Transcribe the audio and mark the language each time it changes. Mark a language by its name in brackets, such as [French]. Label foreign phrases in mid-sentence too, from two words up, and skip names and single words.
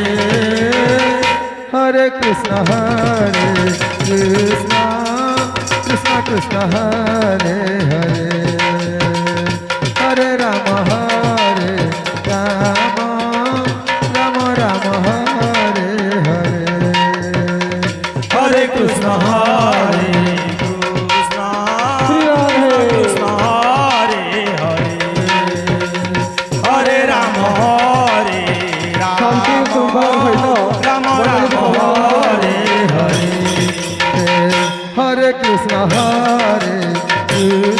[Sanskrit] হরে কৃষ্ণ কৃষ্ণ কৃষ্ণ হরে হরে হরে রাম রাম রাম হরে হরে हरे कृष्ण, कृष्ण कृष्ण हरे हरे, हरे राम, [Bangla] শান্তি শৃঙ্খলার সহিত [Sanskrit] राम राम हरे हरे. হরে কৃষ্ণ